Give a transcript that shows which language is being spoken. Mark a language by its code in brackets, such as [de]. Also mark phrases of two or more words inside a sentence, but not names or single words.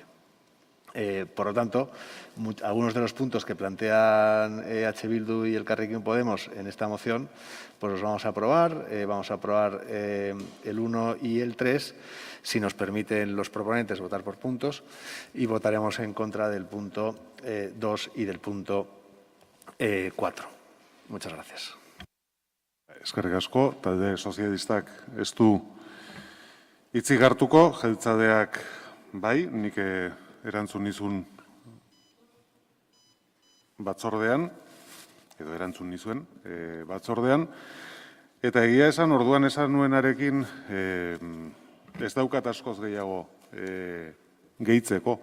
[es] Por lo tanto, algunos de los puntos que plantean EH Bildu y Elkarrekin Podemos en esta moción, pues los vamos a aprobar. Vamos a aprobar el 1 y el 3, si nos permiten los proponentes votar por puntos, y votaremos en contra del punto 2 y del punto 4. Muchas gracias. [eu] Eskerrik asko, talde sozialistak ez du hitzik hartuko, jeltzaleak bai, nik erantzun nizun batzordean, edo erantzun nizuen batzordean, eta egia esan, orduan esan nuenarekin ez daukat askoz gehiago gehitzeko.